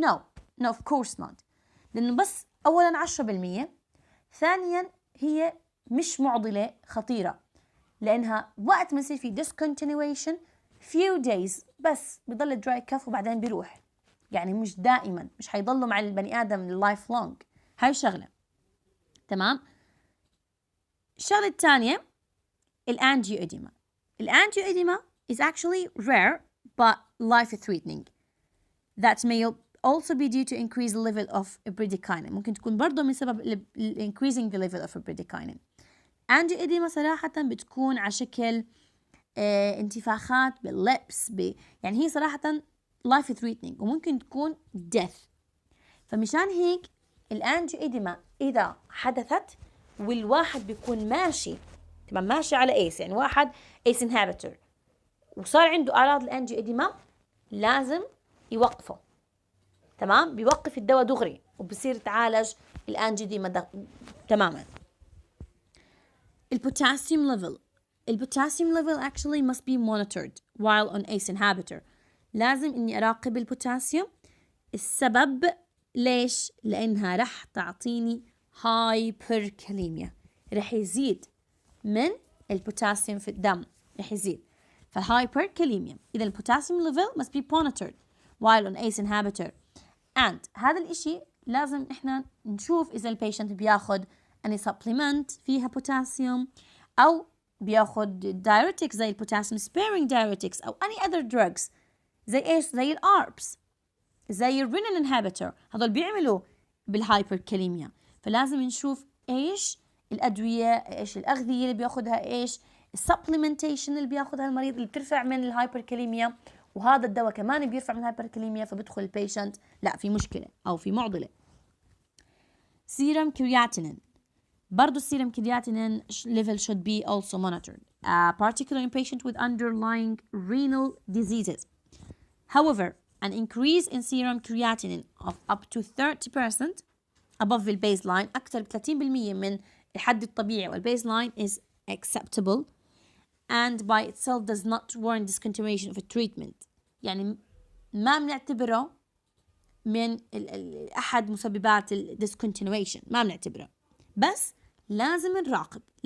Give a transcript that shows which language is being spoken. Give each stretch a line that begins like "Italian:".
English: no of course not،
Arabic: لانه بس اولا 10%، ثانيا هي مش معضلة خطيرة لانها وقت ما يصير في discontinuation
English: few days
Arabic: بس بيضل dry cough وبعدين بيروح، يعني مش دائما، مش حيضلوا مع البني ادم
English: life long.
Arabic: هاي شغلة. تمام. الشغلة الثانية الانجيوديما.
English: الانجيوديما is actually rare but life threatening that may also be due to increase the level of bradykinin.
Arabic: ممكن تكون برضو من سبب
English: increasing the level of bradykinin.
Arabic: انجيوديما صراحة بتكون على شكل انتفاخات باللبس يعني هي صراحة
English: life threatening
Arabic: وممكن تكون death. فمشان هيك الانجيوديما إذا حدثت والواحد بيكون ماشي تمام ماشي على ايس، يعني واحد ايس انهبيتور وصار عنده اعراض الانجيوديما لازم يوقفه. تمام، بيوقف الدواء دغري وبصير يتعالج الانجيوديما تماما. البوتاسيوم level.
English: البوتاسيوم level actually must be monitored while on ACE inhibitor.
Arabic: لازم اني اراقب البوتاسيوم. السبب ليش؟ لانها رح تعطيني هايبركاليميا، رح يزيد من البوتاسيوم في الدم، رح يزيد فالهايبركاليميا. إذا البوتاسيوم level
English: must be monitored while on ACE inhibitor and
Arabic: هذا الإشي لازم إحنا نشوف إذا البيشنت بياخد
English: any supplement
Arabic: فيها بوتاسيوم أو بياخد diuretics زي البوتاسيوم sparing diuretics أو
English: any other drugs
Arabic: زي إيش؟ زي الأربس زي الرينين انهبيتور، هذول بيعملوا بالهايبركاليميا. فلازم نشوف ايش الادويه، ايش الاغذيه اللي بياخذها، ايش السبلمنتيشن اللي بياخذها المريض اللي بترفع من الهايبركاليميا، وهذا الدواء كمان بيرفع من الهايبركاليميا فبدخل البيشنت لا في مشكله او في معضله. سيرم كرياتينين.
English: برضو السيرم creatinine level should be also monitored, particularly in patients with underlying renal diseases. However, an increase in serum creatinine of up to 30% above the baseline
Arabic: أكثر ب 30% من الحد الطبيعي والبيزلاين
English: is acceptable and by itself does not warrant discontinuation of a treatment.
Arabic: يعني ما بنعتبره من أحد مسببات ال discontinuation، ما بنعتبره، بس لازم نراقب.